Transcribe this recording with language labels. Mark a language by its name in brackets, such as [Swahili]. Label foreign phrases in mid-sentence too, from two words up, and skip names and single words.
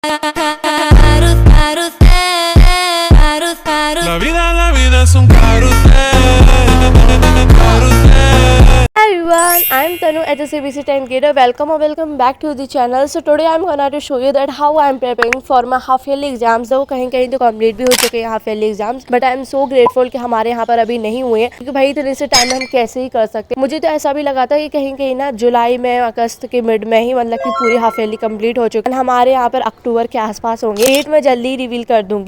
[Spanish] La vida es un carrusel, carrusel. [English] Hi everyone, I am Tanu at the CBC 10 Grader. Welcome or welcome back to the channel. So today I am gonna to show you that how I am preparing for my half yearly exams. [Hindi] तो कहीं कहीं तो कंप्लीट भी हो चुके हैं [English] half yearly exams, but I am so grateful [Hindi] कि हमारे यहाँ पर अभी नहीं हुए हैं, क्योंकि भाई इतने से टाइम में हम कैसे ही कर सकते हैं। मुझे तो ऐसा भी लगा था कि कहीं कहीं ना जुलाई में अगस्त के मिड में ही मतलब कि पूरी [English] half yearly [Hindi] कंप्लीट हो चुके हैं। हमारे यहाँ पर अक्टूबर के आसपास होंगे। डेट मैं जल्दी रिवील कर दूंगी।